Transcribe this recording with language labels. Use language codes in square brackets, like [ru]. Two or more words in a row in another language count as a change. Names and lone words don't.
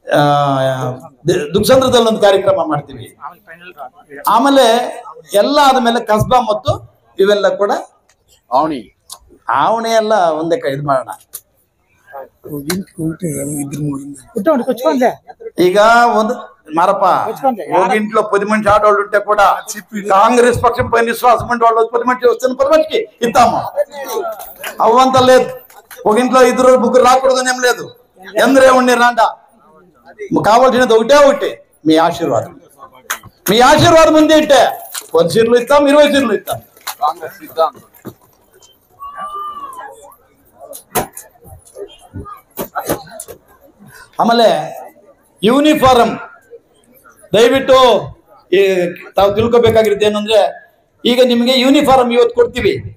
[kn] ದುಕ್ಸಂದ್ರದಲ್ಲಿ ಒಂದು ಕಾರ್ಯಕ್ರಮ ಮಾಡ್ತೀವಿ. ಆಮೇಲೆ ಎಲ್ಲ ಆದ್ಮೇಲೆ ಕಸ್ಬಾ ಮತ್ತು ಇವೆಲ್ಲ ಕೂಡ ಆವಣಿ ಎಲ್ಲ ಒಂದೇ ಇದು ಮಾಡೋಣ. ಈಗ ಒಂದು [te] మారప్ప ఇంట్లో 10 మంది ఆడవాళ్ళు ఉంటే కూడా కాంగ్రెస్ పక్షం పైన విశ్వాసం ఉంటే వాళ్ళు 10 మంది వస్తున్న 10 మందికి ఇస్తాము. అవ్వంత లేదు. ఒక ఇంట్లో 2-3 రాకూడదని ఏం లేదు. ఎందరే ఉండి రాండా కావాల్సినది ఒకటే మీ ఆశీర్వాదం. మీ ఆశీర్వాదం ఉంది అంటే 10 సీట్లు ఇస్తాం, 20 సీట్లు ఇస్తాం. [kn] ಆಮೇಲೆ ಯೂನಿಫಾರ್ಮ್ ದಯವಿಟ್ಟು ತಾವು ತಿಳ್ಕೊಬೇಕಾಗಿರುತ್ತೆ ಏನಂದ್ರೆ, ಈಗ ನಿಮಗೆ ಯೂನಿಫಾರ್ಮ್ ಇವತ್ತು ಕೊಡ್ತೀವಿ.